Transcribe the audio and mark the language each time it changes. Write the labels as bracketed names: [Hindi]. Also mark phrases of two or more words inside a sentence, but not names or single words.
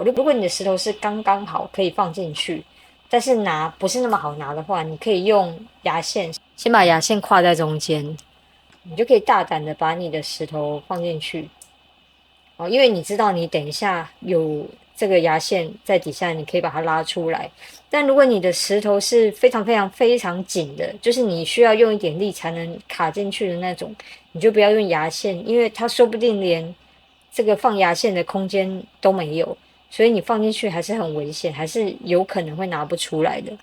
[Chinese] 如果你的石頭是剛剛好可以放進去，但是不是那麼好拿的話，你可以用牙線，先把牙線跨在中間，你就可以大膽的把你的石頭放進去。哦，因為你知道你等一下有這個牙線在底下，你可以把它拉出來。但如果你的石頭是非常非常非常緊的，就是你需要用一點力才能卡進去的那種，你就不要用牙線，因為它說不定連這個放牙線的空間都沒有，所以你放進去還是很危險，還是有可能會拿不出來的。